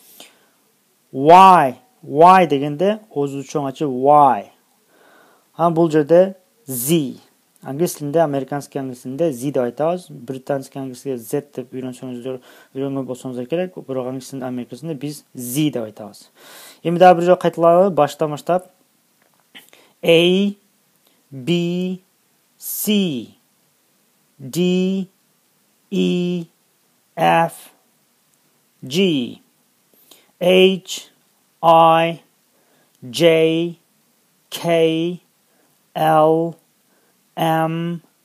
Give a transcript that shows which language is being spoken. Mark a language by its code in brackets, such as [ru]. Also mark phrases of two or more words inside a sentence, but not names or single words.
[ky] Y дегенде оозубузду чоң ачып Y. Бул жерде Z. Англис тилинде, американский англис тилинде Z деп айтабыз. Британский англиске Z деп үйрөнгөн болсоңуздар керек. Бирок англис тилинде, американ тилинде биз Z деп айтабыз. Эми дагы бир жолу кайталайлы, баштан баштап. [en] A, B, C, D, E, F, G, H, I, J, K, L, M,